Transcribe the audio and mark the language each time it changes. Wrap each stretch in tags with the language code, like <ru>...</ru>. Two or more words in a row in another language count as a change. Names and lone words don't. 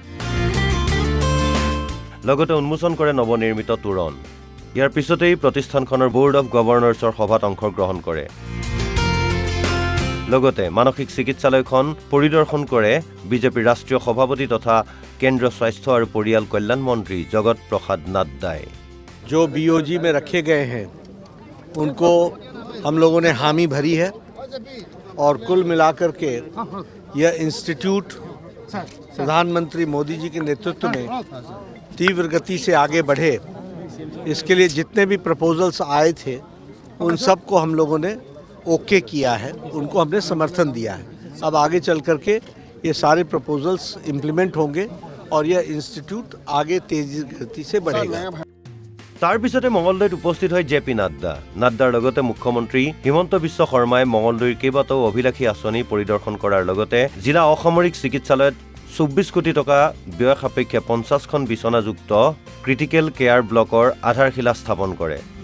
<as>লগতে উন্মোচন কৰে নৱনিৰ্মিত তোৰণ। ইয়াৰ পিছতেই প্ৰতিষ্ঠানখনৰ</as> <en>board of governors</en> <as>সভাত অংশগ্ৰহণ কৰে। লগতে মানসিক চিকিৎসালয়খন পৰিদৰ্শন কৰে বিজেপিৰ ৰাষ্ট্ৰীয় সভাপতি তথা কেন্দ্ৰীয় স্বাস্থ্য আৰু পৰিয়াল কল্যাণ মন্ত্ৰী জগত প্ৰসাদ নাড্ডাই।</as> <hi>जो बीओजी में रखे गए हैं उनको हम लोगों ने हामी भरी है और कुल मिलाकर के यह इंस्टीट्यूट प्रधानमंत्री मोदी जी के नेतृत्व में तीव्र गति से आगे बढ़े, इसके लिए जितने भी प्रपोजल्स आए थे उन सब को हम लोगों ने ओके किया है, उनको हमने समर्थन दिया है। अब आगे चल कर के ये सारे</hi> <en>proposals implement</en> <hi>होंगे और यह इंस्टीट्यूट आगे तेजी गति से बढ़ेगा।</hi> <as>তাৰ পিছতে মঙলদৈত উপস্থিত হয় জে পি নাড্ডা। নাড্ডাৰ লগতে মুখ্যমন্ত্ৰী হিমন্ত বিশ্ব শৰ্মাই মঙলদৈৰ কেইবাটাও অভিলাষী আঁচনি পৰিদৰ্শন কৰাৰ লগতে জিলা অসামৰিক চিকিৎসালয়ত 24 কোটি টকা ব্যয় সাপেক্ষে 50খন বিচনাযুক্ত</as> <en>critical care block</en> <as>আধাৰশিলা স্থাপন কৰে।</as>